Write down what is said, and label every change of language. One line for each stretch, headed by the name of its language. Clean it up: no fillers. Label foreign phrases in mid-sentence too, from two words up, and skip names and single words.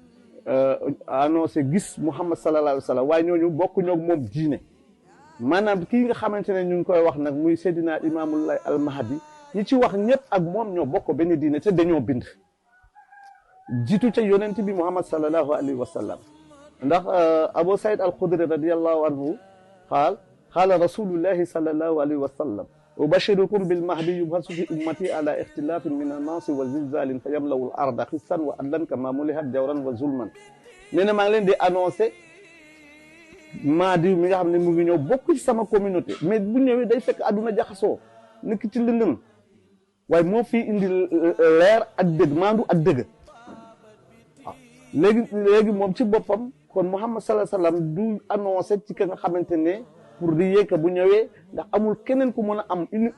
Wolof: gis Muhammad
Arabic: صلى الله عليه وسلم
Wolof: waaye ñooñu bokkuñoo ak moom diine maanaam kii nga xamante ne ñu ngi koy wax nag muy Seydina Imaamullah al Mahdi ñi ci wax ñëpp ak moom ñoo bokk benn diine te dañoo bind jiitu ca yonent bi Muhammad
Arabic: صلى الله عليه وسلم
Wolof: ndax Abu Saïd al-Khudri
Arabic: رضي الله عنه قال رسول الله صلى الله عليه وسلم أبشركم بالمهدي يبعث في أمتي على اختلاف من الناس وزلازل فيملأ الأرض قسطا وعدلا كما ملئت جورا وظلما
Wolof: nee na maa ngi leen di annoncé Mahdi mi nga xam ne mu ngi ñëw bokk ci sama communauté mais bu ñëwee day fekk àdduna jaxasoo nekk ci lëndëm waaye moo fi indi leer ak dëgg maandu ak dëgg waaw léegi moom ci boppam kon Muhammad
Arabic: صلى الله عليه وسلم
Wolof: du annoncé ci ka nga xamante ne pour di yéeg bu ñëwee ndax amul keneen ku mën a am